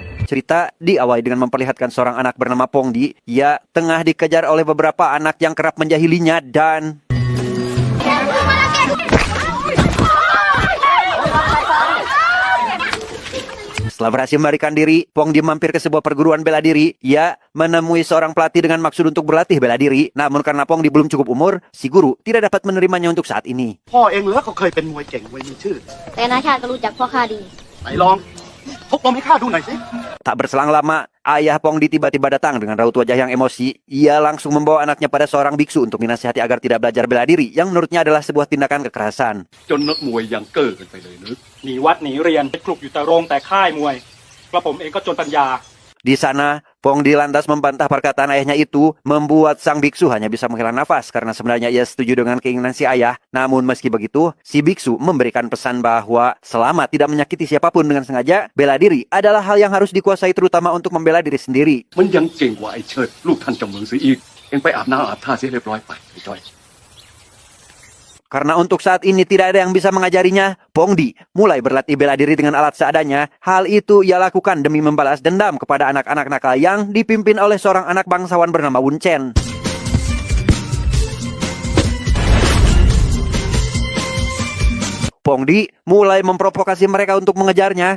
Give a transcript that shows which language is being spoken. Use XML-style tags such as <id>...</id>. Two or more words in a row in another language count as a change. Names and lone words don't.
<id>cerita diawali dengan memperlihatkan seorang anak bernama Pongdi. Ia tengah dikejar oleh beberapa anak yang kerap menjahilinya dan setelah berhasil melarikan diri, Pongdi mampir ke sebuah perguruan bela diri. Ia menemui seorang pelatih dengan maksud untuk berlatih bela diri. Namun karena Pongdi belum cukup umur, si guru tidak dapat menerimanya untuk saat ini.</id> <th>พ่อเองเหรอเขาเคยเป็นมวยเก่งมวยมีชื่อ แต่นาชาติก็รู้จักพ่อข้าดี ไหนลองทบลมให้ข้าดูหน่อยสิ</th> <id>Tak berselang lama, ayah Pongdi tiba-tiba datang dengan raut wajah yang emosi. Ia langsung membawa anaknya pada seorang biksu untuk dinasihati agar tidak belajar bela diri, yang menurutnya adalah sebuah tindakan kekerasan.</id> <th>จนนักมวยยังเก้อกันไปเลยนึก หนีวัดหนีเรียนคลุกอยู่แต่โรงแต่ค่ายมวยกระผมเองก็จนปัญญา</th> <id>Di sana, Pongdi lantas membantah perkataan ayahnya itu, membuat sang biksu hanya bisa menghela nafas karena sebenarnya ia setuju dengan keinginan si ayah. Namun meski begitu, si biksu memberikan pesan bahwa selama tidak menyakiti siapapun dengan sengaja, bela diri adalah hal yang harus dikuasai terutama untuk membela diri sendiri.</id> <th>มันยังเก่งกว่าไอ้เชิดลูกท่านจำเมืองเสียอีกเองไปอาบน้ำอาบท่าเสียเรียบร้อยไปไอ้จ้อย</th> <id>Karena untuk saat ini tidak ada yang bisa mengajarinya, Pongdi mulai berlatih bela diri dengan alat seadanya. Hal itu ia lakukan demi membalas dendam kepada anak-anak nakal yang dipimpin oleh seorang anak bangsawan bernama Wun Chen. Pongdi mulai memprovokasi mereka untuk mengejarnya.</id>